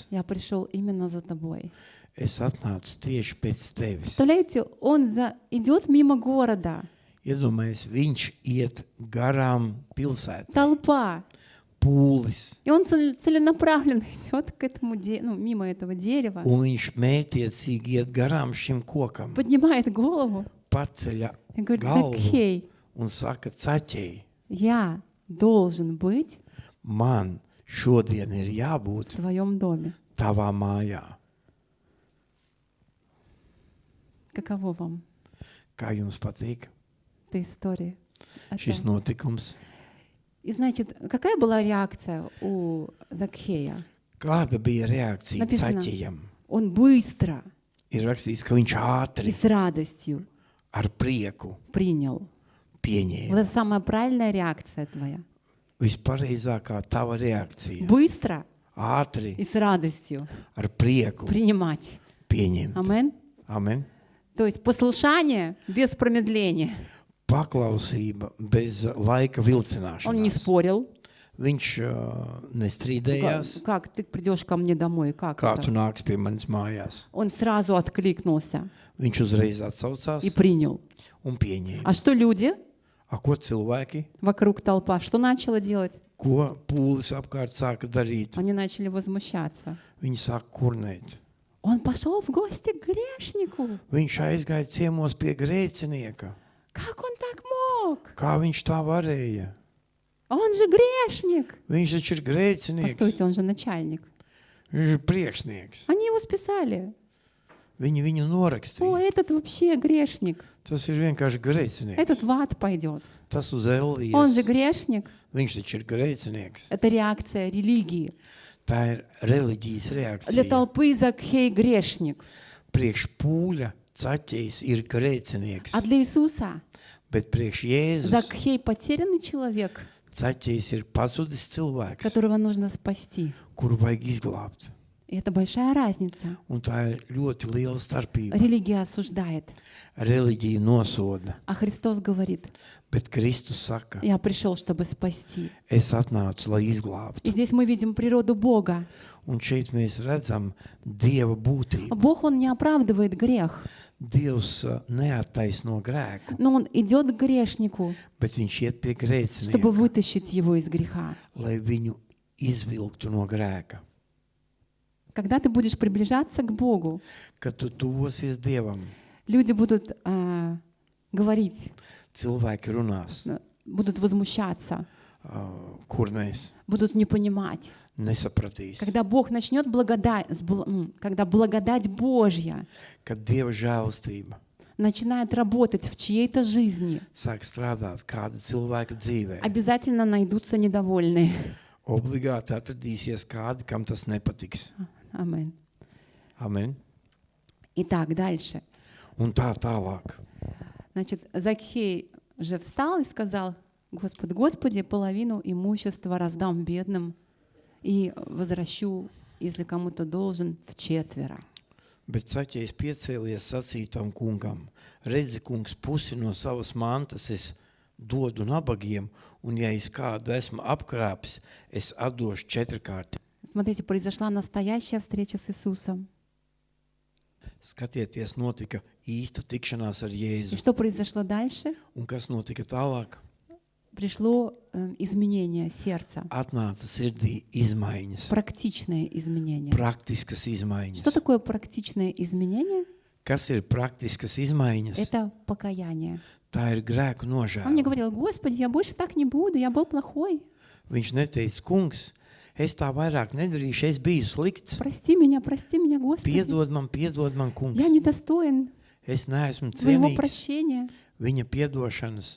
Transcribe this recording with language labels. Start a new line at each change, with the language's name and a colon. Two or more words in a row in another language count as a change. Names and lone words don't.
Russian: Я пришел именно за тобой.
Latvian: Es atnācu tieši pēc tevis.
Russian: Представляете, он идет мимо города.
Latvian: Iedomājies, viņš iet garām pilsētai.
Russian: Толпа.
Latvian: Pūlis.
Russian: И он целенаправленно идет к этому, мимо этого дерева,
Latvian: Un viņš mērķiecīgi iet garām šim kokam.
Russian: поднимает голову
Latvian: Paceļ
Russian: и говорит,
Latvian: galvu
Russian: Закхей,
Latvian: un saka, Zaķēj,
Russian: я должен быть
Latvian: man šodien ir
Russian: в
Latvian: jābūt
Russian: твоем доме.
Latvian: tavā mājā.
Russian: Каково вам
Latvian: Kā jums patīk
Russian: эта история?
Latvian: šis notikums?
Russian: И значит, какая была реакция у Закхея?
Latvian: Kāda bija reakcija
Russian: Написано.
Latvian: Zaķējam?
Russian: Он быстро
Latvian: Ir rakstīts, ka viņš
Russian: и
Latvian: ātri
Russian: с радостью
Latvian: ar prieku
Russian: принял. Вот
Latvian: pieņēma.
Russian: это самая правильная реакция твоя.
Latvian: Vispareizākā tava reakcija.
Russian: Быстро
Latvian: Ātri
Russian: и с радостью
Latvian: ar prieku
Russian: принимать.
Latvian: pieņemt.
Russian: Амен.
Latvian: Amen.
Russian: То есть послушание без промедления.
Latvian: Paklausība bez laika
Russian: Он не
Latvian: vilcināšanās.
Russian: спорил.
Latvian: Viņš nestrīdējās,
Russian: Как ты придешь ко мне домой? Как
Latvian: kā
Russian: это?
Latvian: tu nāks pie manis mājās.
Russian: Он сразу откликнулся
Latvian: Viņš uzreiz atsaucās
Russian: и принял.
Latvian: un pieņēma.
Russian: А что люди
Latvian: A, ko cilvēki,
Russian: вокруг толпа, что начала делать?
Latvian: ko pūlis apkārt sāka darīt?
Russian: Они начали возмущаться.
Latvian: Viņi sāka kurnēt.
Russian: Он пошел в гости к грешнику.
Latvian: Viņš aizgāja ciemos pie grēcinieka.
Russian: Как он так mог?
Latvian: Kā viņš tā varēja?
Russian: Он же грешник.
Latvian: Viņš taču ir grēcinieks.
Russian: Постойте, он же начальник.
Latvian: Viņš ir priekšnieks.
Russian: Они его списали.
Latvian: Viņi viņu
Russian: О,
Latvian: norakstīja.
Russian: этот вообще грешник.
Latvian: Tas ir vienkārši grēcinieks.
Russian: Этот в ад пойдет.
Latvian: Tas uz
Russian: Он же
Latvian: Elijas.
Russian: грешник.
Latvian: Viņš taču ir grēcinieks.
Russian: Это реакция религии.
Latvian: Tā ir reliģijas
Russian: Для
Latvian: reakcija.
Russian: толпы Закхей грешник.
Latvian: Priekš pūļa Zaķējs ir grēcinieks.
Russian: А для Иисуса
Latvian: Bet priekš Jēzus
Russian: Закхей потерянный человек,
Latvian: Zaķējs ir pazudis cilvēks,
Russian: которого нужно спасти.
Latvian: kuru vajag izglābt.
Russian: И это большая разница.
Latvian: Un tā ir ļoti liela starpība.
Russian: Религия осуждает,
Latvian: Reliģija nosoda,
Russian: а Христос говорит,
Latvian: bet Kristus saka,
Russian: я пришел, чтобы спасти.
Latvian: es atnācu, lai izglābtu.
Russian: И здесь мы видим природу Бога.
Latvian: Un šeit mēs redzam Dieva būtību.
Russian: Бог, Он не оправдывает грех,
Latvian: Dievs neattaisno grēku,
Russian: но Он идет к грешнику,
Latvian: bet viņš iet pie
Russian: чтобы
Latvian: grēcinieka,
Russian: вытащить его из греха.
Latvian: lai viņu izvilktu no grēka.
Russian: Когда ты будешь приближаться к Богу,
Latvian: Kad tu tuvosies Dievam,
Russian: люди будут говорить,
Latvian: cilvēki runās,
Russian: будут возмущаться,
Latvian: kurnēs,
Russian: будут не понимать.
Latvian: nesapratīs.
Russian: Когда Бог начнет когда благодать Божья
Latvian: Kad Dieva žēlastība
Russian: начинает работать в чьей-то жизни,
Latvian: sāk strādāt kāda cilvēka dzīvē,
Russian: обязательно найдутся недовольные.
Latvian: obligāti atradīsies kādi, kam tas nepatiks.
Russian: Аминь.
Latvian: Amen.
Russian: Итак, дальше.
Latvian: Un tā tālāk.
Russian: Значит, Закхей же встал и сказал: Господи, половину имущества раздам бедным и возвращу, если кому-то должен, вчетверо.
Latvian: Bet Zaķējs piecēlies sacīja tam kungam: redzi, kungs, pusi no savas mantas es dodu nabagiem, un ja es kādu esmu apkrāpis, es atdošu četrkārti.
Russian: Смотрите, произошла настоящая встреча с Иисусом.
Latvian: Skatieties, notika īsta tikšanās ar
Russian: И
Latvian: Jēzu.
Russian: что произошло дальше?
Latvian: Un kas notika tālāk?
Russian: пришло изменение сердца,
Latvian: atnāca sirdī izmaiņas,
Russian: практичное изменение.
Latvian: praktiskas izmaiņas.
Russian: Что такое практичное изменение?
Latvian: Kas ir praktiskas izmaiņas?
Russian: Это покаяние.
Latvian: Tā ir grēku
Russian: Он мне
Latvian: nožēla.
Russian: говорил: Господи, я больше так не буду, я был плохой.
Latvian: Viņš neteica, kungs, es tā vairāk nedarīšu, es biju slikts.
Russian: Прости меня, Господи.
Latvian: Piedod man, kungs.
Russian: Я недостоин
Latvian: Es neesmu
Russian: Твоего
Latvian: cienīgs
Russian: прощения.
Latvian: viņa piedošanas.